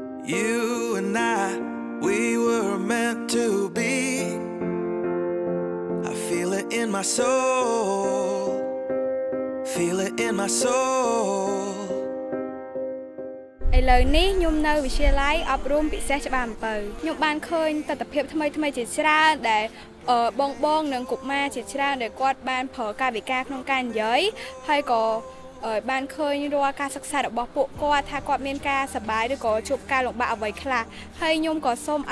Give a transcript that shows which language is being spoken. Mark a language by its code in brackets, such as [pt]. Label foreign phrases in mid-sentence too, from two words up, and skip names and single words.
[en] You and I, we were meant to be. I feel it in my soul. Feel it in my soul. [km] ឥឡូវនេះខ្ញុំនៅវិទ្យាល័យអប់រំពិសេសច្បារអំពៅខ្ញុំបានឃើញទស្សនវិជ្ជាថ្មីជាច្រើនដែលបងនិងកុមារជាច្រើនដែលគាត់បានប្រើកាយវិការក្នុងការនិយាយ ហើយក៏បានឃើញរាល់ការសិក្សារបស់ពួកគាត់ថាគាត់មានការសប្បាយឬក៏ជួបការលំបាកអ្វីខ្លះហើយខ្ញុំក៏សូម